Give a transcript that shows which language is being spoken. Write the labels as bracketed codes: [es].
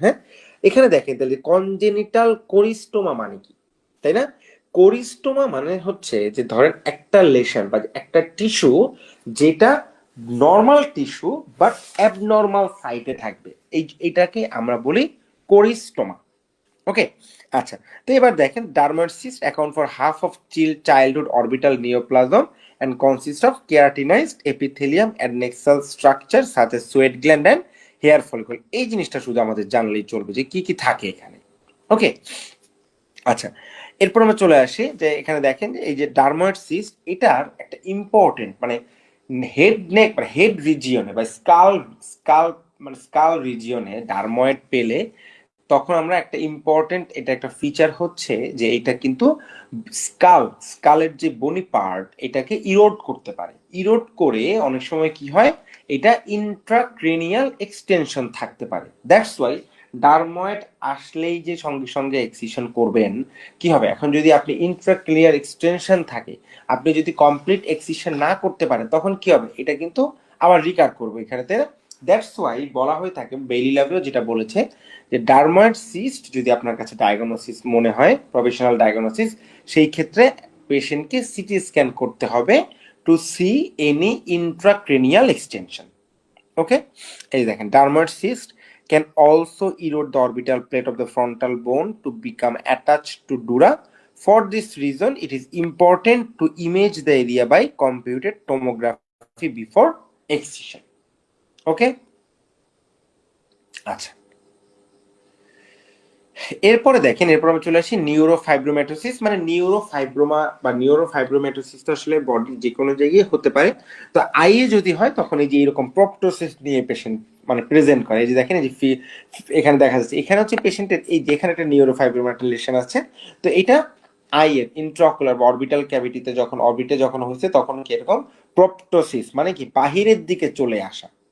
[bn] হ্যাঁ, এখানে দেখেন তাহলে কনজেনিটাল কোরিস্টোমা মানে কি, তাই না? কোরিস্টোমা মানে হচ্ছে যে ধরেন একটা লেশন বা একটা টিস্যু যেটা নর্মাল টিস্যু বাট অ্যাবনর্মাল সাইটে থাকবে, এইটাকে আমরা বলি কোরিস্টোমা। [en] okay, [bn] আচ্ছা, তো এবার দেখেন [en] Dermoid cyst account for half of childhood orbital neoplasm and consist of keratinized epithelium and nexal structure such as sweat gland and hair follicle। [bn] এই জিনিসটা শুধু আমাদের জানলেই চলবে যে কি কি থাকে এখানে। ওকে, আচ্ছা, এরপর আমরা চলে আসি যে এখানে দেখেন যে এই যে ডার্ময়েড সিস্ট, এটার একটা ইম্পর্টেন্ট মানে হেড নেক মানে হেড রিজিয়নে বা স্কাল স্কাল মানে স্কাল রিজিয়নে ডার্ময়েড পেলে তখন আমরা একটা ইম্পর্টেন্ট, এটা একটা ফিচার হচ্ছে যে এটা কিন্তু স্কালের যে বনি পার্ট এটাকে ইরোড করতে পারে। ইরোড করে অনেক সময় কি হয়, এটা ইন্ট্রাক্রেনিয়াল এক্সটেনশন থাকতে পারে। [en] that's why [bn] ডার্ময়েড আসলেই যে সঙ্গে সঙ্গে এক্সিশন করবেন কি হবে, এখন যদি আপনি ইন্ট্রাক্রেনিয়াল এক্সটেনশন থাকে, আপনি যদি কমপ্লিট এক্সিশন না করতে পারেন তখন কি হবে, এটা কিন্তু আবার রিকার করবে এখানে। [en] that's why [bn] বলা হয়ে থাকে, বেইলি লাভেও যেটা বলেছে যে ডার্ময়েড সিস্ট যদি আপনার কাছে ডায়াগনোসিস মনে হয়, প্রফেশনাল ডায়াগনোসিস, সেই ক্ষেত্রে পেশেন্টকে সিটি স্ক্যান করতে হবে [en] To see any intracranial extension. Okay, [bn] এই দেখেন [en] Dermoid cyst can also erode the orbital plate of the frontal bone to become attached to dura. For this reason, it is important to image the area by computed tomography before excision. [bn] ওকে, আচ্ছা, এরপরে দেখেন, এরপর আমরা চলে আসি নিউরোফাইব্রোম্যাটোসিস। মানে neurofibroma বা নিউরোফাইব্রোম্যাটোসিস তো আসলে বডির যে কোনো জায়গায় হতে পারে। তো আইয়ে যদি হয় তখন এই যে এরকম প্রপটোসিস নিয়ে পেশেন্ট মানে প্রেজেন্ট করে। এই যে দেখেন, এই যে এখানে দেখা যাচ্ছে, এখানে হচ্ছে পেশেন্টের এই যেখানে একটা নিউরোফাইব্রোম্যাটোলেশন আছে, তো এটা আইয়ের ইন্ট্রাঅকুলার বা অরবিটাল ক্যাভিটিতে যখন অরবিটে যখন হচ্ছে তখন কি এরকম প্রপটোসিস মানে কি বাহিরের দিকে চলে আসা।